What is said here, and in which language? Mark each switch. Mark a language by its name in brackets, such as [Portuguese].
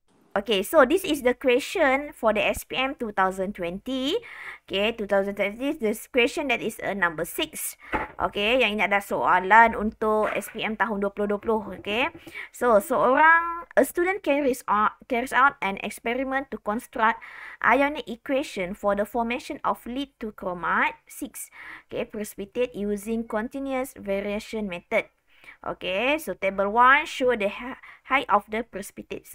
[English] Okay, so this is the question for the SPM 2020. Okay, 2020, this question that is number 6. [Malay] Okay, yang ini adalah soalan untuk SPM tahun 2020. [English] Okay, so a student carries out an experiment to construct ionic equation for the formation of lead to chromate 6. Okay, precipitate using continuous variation method. Okay, so table 1 show the height of the precipitate.